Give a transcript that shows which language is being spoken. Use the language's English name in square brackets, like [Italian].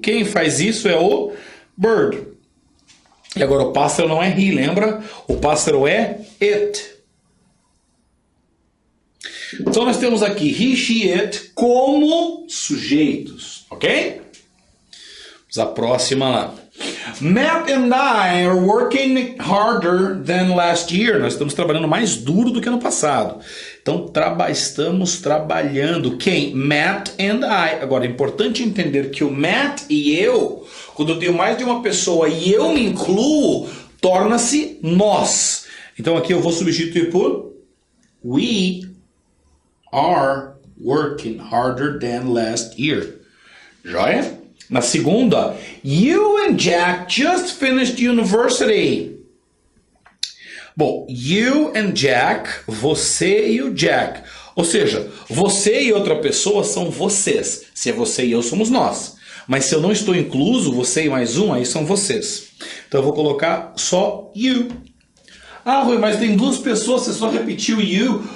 [Portuguese] Quem faz isso é o bird. E agora o pássaro não é he, lembra? O pássaro é it. Então nós temos aqui he, she, it como sujeitos, ok? Vamos à próxima lá. [English] Matt and I are working harder than last year. [Portuguese] Nós estamos trabalhando mais duro do que no passado. Então estamos trabalhando. Quem? [English] Matt and I. [Portuguese] Agora é importante entender que o Matt e eu, quando eu tenho mais de uma pessoa e eu me incluo, torna-se nós. Então aqui eu vou substituir por [English] we are working harder than last year. [Portuguese] Joia? Na segunda, [English] you and Jack just finished university. [Portuguese] Bom, [English] you and Jack, [Portuguese] você e o Jack. Ou seja, você e outra pessoa são vocês. Se é você e eu, somos nós. Mas se eu não estou incluso, você e mais um, aí são vocês. Então eu vou colocar só you. Ah, Rui, mas tem duas pessoas, você só repetiu you.